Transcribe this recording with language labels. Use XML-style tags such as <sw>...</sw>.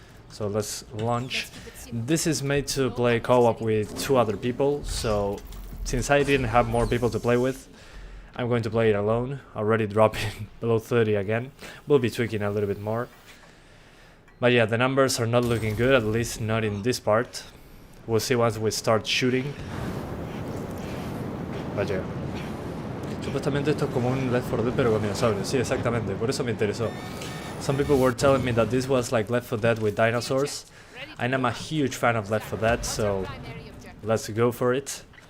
<en>So let's launch. This is made to play co-op with 2 other people, so since I didn't have more people to play with, I'm going to play it alone, already dropping below 30 again. We'll be tweaking a little bit more. But yeah, the numbers are not looking good, at least not in this part. We'll see once we start shooting.</en> <es>Vaya. Supuestamente esto es como un Left 4 Dead pero con dinosaurios. Sí, exactamente, por eso me interesó.</es> <en>Some people were telling me that this was like Left 4 Dead with dinosaurs. And I'm a huge fan of Left 4 Dead, so let's go for it.</en>